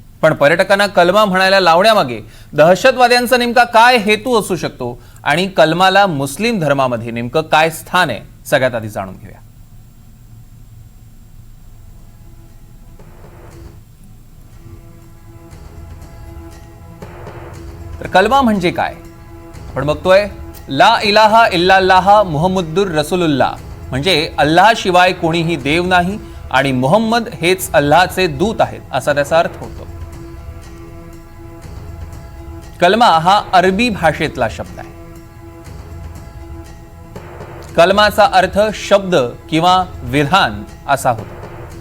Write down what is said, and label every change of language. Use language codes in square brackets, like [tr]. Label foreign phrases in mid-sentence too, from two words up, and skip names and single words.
[mr] पण पर्यटकांना कलमा म्हणायला लावण्यामागे दहशतवाद्यांचा नेमका काय हेतू असू शकतो आणि कलमाला मुस्लिम धर्मामध्ये नेमकं काय स्थान आहे, सगळ्यात आधी जाणून घेऊया। तर कलमा म्हणजे काय आपण बघतोय, [ar] لا إله إلا الله محمد رسول الله [mr] म्हणजे अल्लाह शिवाय कोणीही देव नाही आणि मुहम्मद हेच अल्लाहचे दूत आहेत असा त्याचा अर्थ होतो। कलमा हा अरबी भाषेतला शब्द आहे। कलमाचा अर्थ शब्द किंवा विधान असा होतो।